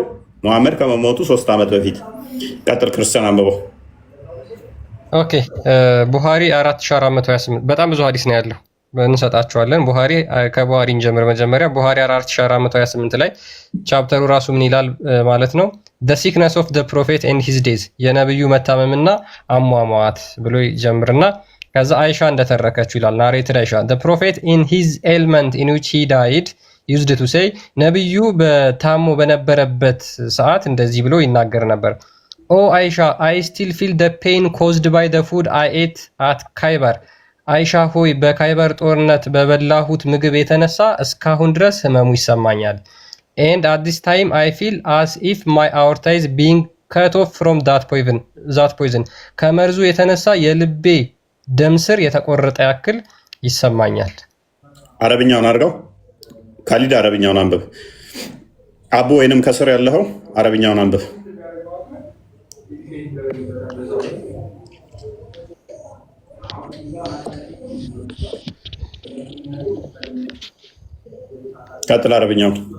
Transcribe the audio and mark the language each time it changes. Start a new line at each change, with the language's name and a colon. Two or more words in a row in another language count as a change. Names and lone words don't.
Amharic: ሙሐመድ ከመሞቱ 3 ዓመት በፊት። ቀጥል ክርስቲያን አንብበው። ኦኬ ቡሃሪ 4428 በጣም ብዙ ሀዲስ ነው ያለው እንሰጣቸዋለን። ቡሃሪ ከቡሃሪ እንጀምር። መጀመሪያ ቡሃሪ 4428 ላይ ቻፕተሩ ራሱ ምን ይላል ማለት ነው?
English: the sickness of the prophet and his days
Amharic: የነብዩ መታመምና አሟሟት ብሎ ይጀምርና ከዛ አይሻ እንደተረከችው ይላል። ናሬትድ አይሻ
English: the prophet in his ailment in which he died used to say
Amharic: ነብዩ በታሞ በነበረበት ሰዓት እንደዚህ ብሎ ይናገር ነበር።
English: ኦ አይሻ I still feel the pain caused by the food I ate at Khaybar
Amharic: አይሻ ሆይ በካይበር ጦርነት በበላሁት ምግብ የተነሳ እስካሁን ድረስ ህመሙ ይሰማኛል።
English: and at this time I feel as if my aorta is being cut off from that poison
Amharic: ከመርዙ የተነሳ የልቤ ደም ስር የተቆረጠ ያክል ይሰማኛል። አረብኛውን አድርገው ካሊድ አረብኛውን አንብብ። አቡ ወይንም ከስር ያለው አረብኛውን አንብብ። ቀጥል አረብኛው